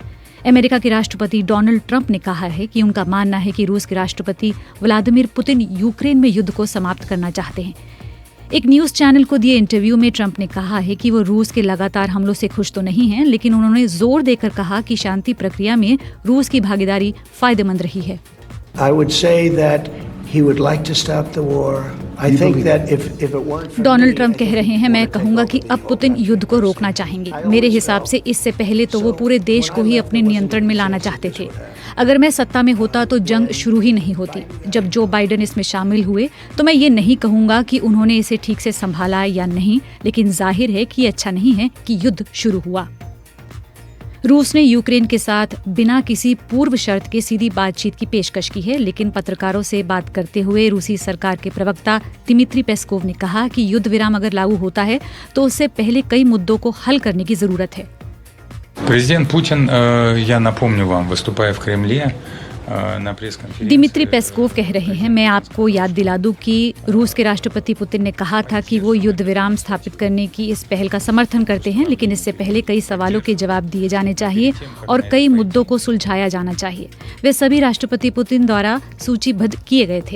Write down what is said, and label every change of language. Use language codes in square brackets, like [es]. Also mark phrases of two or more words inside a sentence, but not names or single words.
[hi] अमेरिका के राष्ट्रपति डोनाल्ड ट्रंप ने कहा है कि उनका मानना है कि रूस के राष्ट्रपति व्लादिमीर पुतिन यूक्रेन में युद्ध को समाप्त करना चाहते हैं। एक [en] news channel [hi] को दिए इंटरव्यू में ट्रंप ने कहा है कि वो रूस के लगातार हमलों से खुश तो नहीं हैं, लेकिन उन्होंने जोर देकर कहा कि शांति प्रक्रिया में रूस की भागीदारी फायदेमंद रही है। [en] I would say that he would like to stop the war. I think that if it weren't for [hi] डोनाल्ड ट्रंप कह रहे हैं, मैं कहूंगा कि अब पुतिन युद्ध को रोकना चाहेंगे। मेरे हिसाब से इससे पहले तो वो पूरे देश को ही अपने नियंत्रण में लाना चाहते थे। अगर मैं सत्ता में होता तो जंग शुरू ही नहीं होती। जब जो बाइडेन इसमें शामिल हुए तो मैं ये नहीं कहूंगा कि उन्होंने इसे ठीक से संभाला या नहीं, लेकिन जाहिर है कि अच्छा नहीं है कि युद्ध शुरू हुआ। रूस ने यूक्रेन के साथ बिना किसी पूर्व शर्त के सीधी बातचीत की पेशकश की है, लेकिन पत्रकारों से बात करते हुए रूसी सरकार के प्रवक्ता दिमित्री पेस्कोव ने कहा कि युद्ध विराम अगर लागू होता है तो उससे पहले कई मुद्दों को हल करने की जरूरत है। [ru] Президент Путин, я напомню вам, выступая в Кремле, [hi] दिमित्री पेस्कोव कह रहे हैं, मैं आपको याद दिला दूं कि रूस के राष्ट्रपति पुतिन ने कहा था कि वो युद्ध विराम स्थापित करने की इस पहल का समर्थन करते हैं, लेकिन इससे पहले कई सवालों के जवाब दिए जाने चाहिए और कई मुद्दों को सुलझाया जाना चाहिए। वे सभी राष्ट्रपति पुतिन द्वारा सूचीबद्ध किए गए थे।